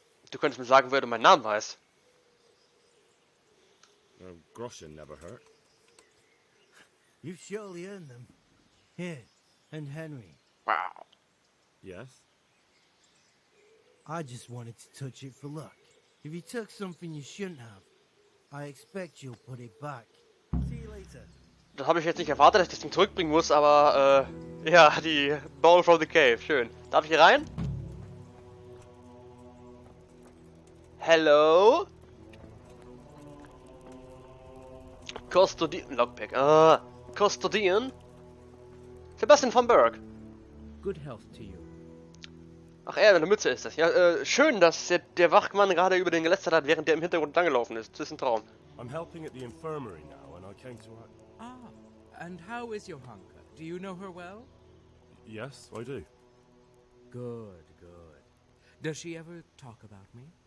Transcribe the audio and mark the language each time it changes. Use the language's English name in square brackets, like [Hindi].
[German] Du könntest mir sagen, wer du meinen Namen weißt. [English] Groschen never hurt. You've surely earned them. Here, and Henry. Wow. Yes? I just wanted to touch it for luck. If you took something you shouldn't have, I expect you'll put it back. See you later. [German] Das habe ich jetzt nicht erwartet, dass ich das Ding zurückbringen muss, aber ja, die [English] Bowl from the Cave, [German] schön. Darf ich hier rein? [English] Hello? Custodian, Lockpick, Custodian? Sebastian von Berg. Good health to you. [German] Ach, er, eine Mütze ist das. Ja, schön, dass der Wachmann gerade über den gelästert hat, während der im Hintergrund langgelaufen ist. Das ist ein Traum. [English] I'm helping at the infirmary now, and I came to... Ah, and how is Johanka? Do you know her well? Yes, I do. Good, good. Does she ever talk about me?